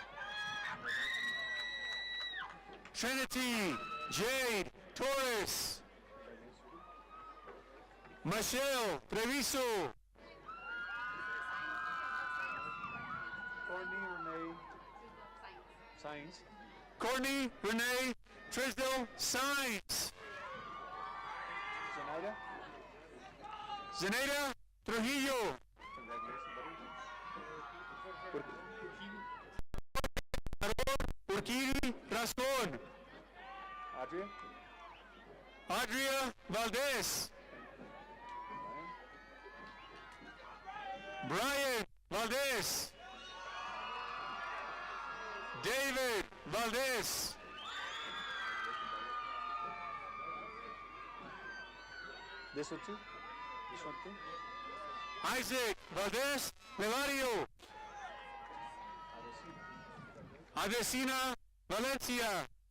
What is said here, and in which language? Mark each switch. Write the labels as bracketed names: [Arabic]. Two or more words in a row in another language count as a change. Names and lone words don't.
[English] Trinity Jade Torres. Michelle Treviso. Courtney Renee Science. Courtney Renee Trisdale Sines. Zenaida. Zenaida Trujillo. Congratulations, buddy. Urquidi Rascon. Adria. Adria Valdez. Brian Valdez. David Valdez. This one too. This one too. Isaac Valdez Levario. Adesina Valencia.